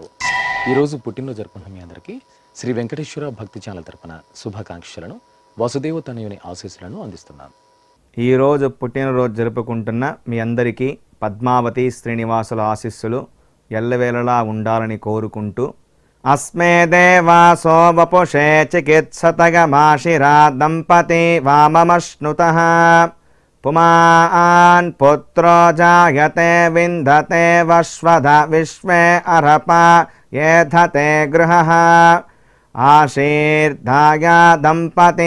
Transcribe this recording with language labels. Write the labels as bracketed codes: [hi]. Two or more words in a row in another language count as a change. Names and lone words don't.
[te] ఈరోజు పుట్టినరోజు జరుపుకున్న మీ అందరికీ శ్రీ వెంకటేశ్వర భక్తి ఛానల్ తరపున శుభాకాంక్షలను వసుదేవ తనయుని ఆశీస్సులను అందిస్తున్నాను. ఈరోజు పుట్టినరోజు జరుపుకుంటున్న మీ అందరికీ పద్మావతి శ్రీనివాసుల ఆశీస్సులు ఎల్లవేళలా ఉండాలని కోరుకుంటూ [sa] अस्मे देवासो वपुषे चिकित्सतगमाशिरा दम्पती वाममश्नुतः पुमान् पुत्रो जायते विन्दते वश्वध विश्वे अर्हपा येधते गृहः आशीर्धाया दम्पती